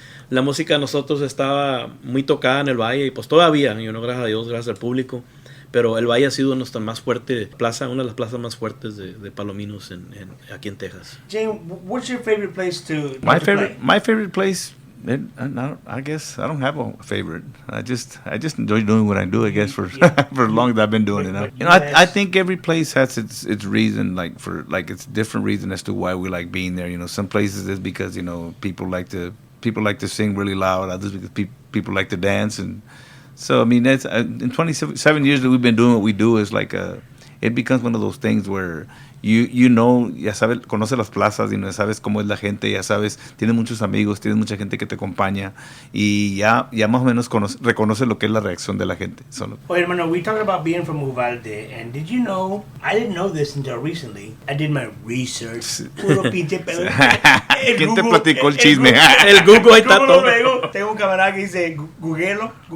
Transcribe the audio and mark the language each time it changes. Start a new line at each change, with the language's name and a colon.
Spanish: La música de nosotros estaba muy tocada en el Valle y pues todavía, gracias a Dios, gracias al público. Pero el Valle ha sido nuestra más fuerte plaza, una de las plazas más fuertes de Palominos aquí en Texas.
English: Jane, what's your favorite place to My play? favorite place. I guess I don't have a favorite. I just enjoy doing what I do. I guess for as long as I've been doing it. I think every place has its reason, like it's different reason as to why we like being there. Some places is because people like to sing really loud. Others because people like to dance, and so I mean that's in 27 years that we've been doing what we do is like it becomes one of those things where
Spanish: you know, ya sabes, conoces las plazas y no sabes cómo es la gente, ya sabes, tienes muchos amigos, tienes mucha gente que te acompaña y ya más o menos reconoces lo que es la reacción de la gente. Solo. Oye, hermano,
English: we talking about being from Uvalde, and did you know, I didn't know this until recently, I did my research,
Spanish: puro pinche pedo. ¿Quién te platicó el chisme? El Google ahí está todo. Tengo un camarada que dice, Googlelo.